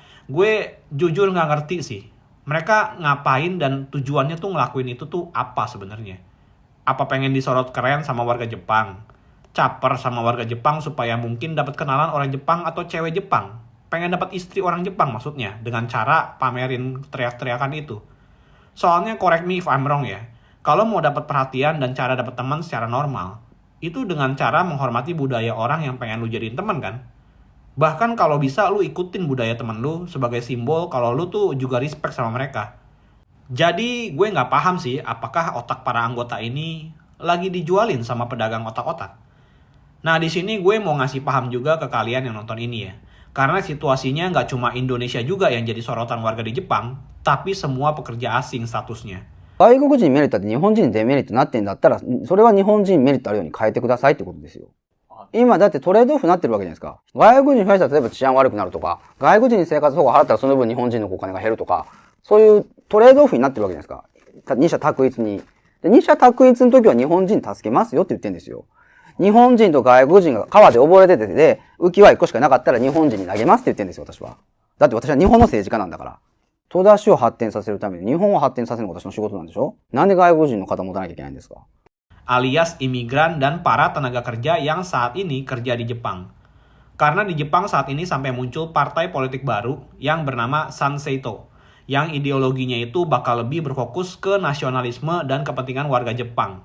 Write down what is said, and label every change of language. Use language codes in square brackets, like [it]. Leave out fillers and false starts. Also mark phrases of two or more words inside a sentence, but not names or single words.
[id] Gue jujur nggak ngerti sih, mereka ngapain dan tujuannya tuh ngelakuin itu tuh apa sebenarnya. Apa pengen disorot keren sama warga Jepang? Caper sama warga Jepang supaya mungkin dapat kenalan orang Jepang atau cewek Jepang? Pengen dapat istri orang Jepang maksudnya, dengan cara pamerin teriak-teriakan itu. Soalnya [en] correct me if I'm wrong [id] ya, kalau mau dapat perhatian dan cara dapat teman secara normal, itu dengan cara menghormati budaya orang yang pengen lu jadiin teman kan? Bahkan kalau bisa lu ikutin budaya temen lu sebagai simbol kalau lu tuh juga respect sama mereka. Jadi gue nggak paham sih apakah otak para anggota ini lagi dijualin sama pedagang otak-otak. Nah di sini gue mau ngasih paham juga ke kalian yang nonton ini ya. Karena situasinya nggak cuma Indonesia juga yang jadi sorotan warga di Jepang, tapi semua pekerja asing statusnya. [ja] 外国人メリットって日本人にデメリットになってんだったら、それは日本人メリットあるように変えてくださいってことですよ。今だってトレードオフになってるわけじゃないですか。外国人に増やしたら例えば治安悪くなるとか、外国人に生活保護払ったらその分日本人のお金が減るとか、そういうトレードオフになってるわけじゃないですか。二者択一に。で、二者択一の時は日本人助けますよって言ってるんですよ。日本人と外国人が川で溺れててで、浮き輪1個しかなかったら日本人に投げますって言ってるんですよ、私は。だって私は日本の政治家なんだから。戸田市を発展させるために日本を発展させるのが私の仕事なんでしょ？なんで外国人の肩持たなきゃいけないんですか？ [id] Alias imigran dan para tenaga kerja yang saat ini kerja di Jepang. Karena di Jepang saat ini sampai muncul partai politik baru yang bernama Sanseito, yang ideologinya itu bakal lebih berfokus ke nasionalisme dan kepentingan warga Jepang.